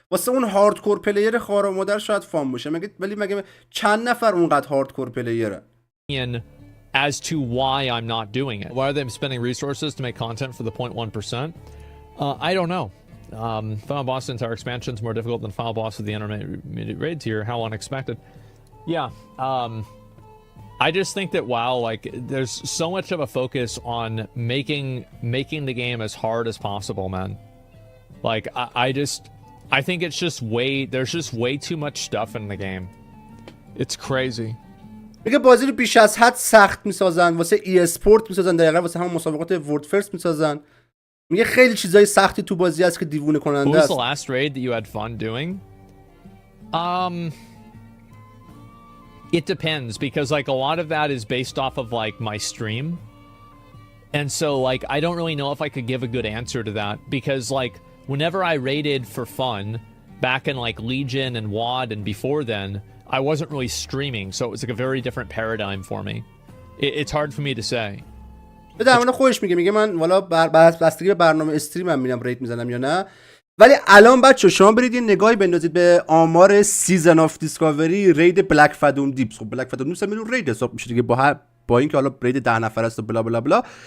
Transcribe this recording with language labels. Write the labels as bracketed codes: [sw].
[fa] واسه اون هاردکور پلیر خار و مادر شاید فان باشه. مگه چند نفر اونقدر هاردکور پلیره؟ [en] As to why I'm not doing it. Why are they spending resources to make content for the 0.1%? I don't know. Final boss entire expansion is more difficult than final boss of the intermediate raid tier. How unexpected. Yeah. I just think that WoW, like, there's so much of a focus on making the game as hard as possible, man. Like, I think it's just there's just way too much stuff in the game. It's crazy. [fa] میگه بازی رو بیش از حد سخت میسازن، واسه ای اسپورت میسازن، دقیقاً واسه همون مسابقات ورد فرست میسازن. میگه خیلی چیزای سختی تو بازی هست که دیوونه کننده است. [en] What was the last raid that you had fun doing? It depends, because like a lot of that is based off of like my stream. And so like I don't really know if I could give a good answer to that, because like whenever I raided for fun back in like Legion and WoD and before then, I wasn't really streaming, so it was like a very different paradigm for me. It's hard for me to say. [fa] در مورد خودش میگه من والا بستگی به برنامه استریمم میرم رید میزنم یا نه. ولی الان بچه شما برید یه نگاهی بندازید به آمار سیزن آف دیسکاوری رید بلک فدوم دیپس. خب بلک فدوم دیپس هم رید حساب میشه دیگه، با اینکه حالا رید 10 نفر است و بلا بلا بلا.